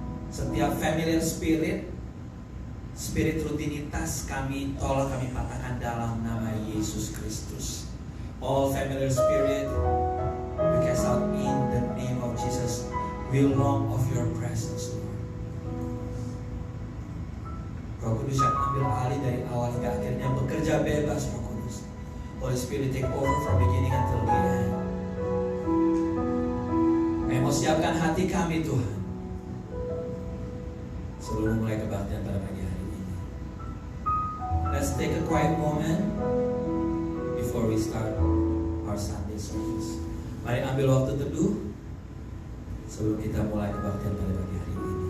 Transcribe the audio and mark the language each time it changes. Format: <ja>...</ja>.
<id>Setiap</id> <en>familiar spirit</en> <id>rutinitas kami tolak, kami patahkan dalam nama Yesus Kristus.</id> <en>All familiar spirit we cast out in the name of Jesus. We long of your presence Lord.</en> <id>Roh Kudus yang ambil alih dari awal hingga akhirnya, bekerja bebas Roh Kudus.</id> <en>Holy Spirit take over from beginning until the end.</en> <id>Kami mau siapkan hati kami Tuhan sebelum mulai kebaktian pada pagi hari ini.</id> <en>Let's take a quiet moment before we start our Sunday service.</en> <id>Mari ambil waktu teduh sebelum kita mulai kebaktian pada pagi hari ini.</id>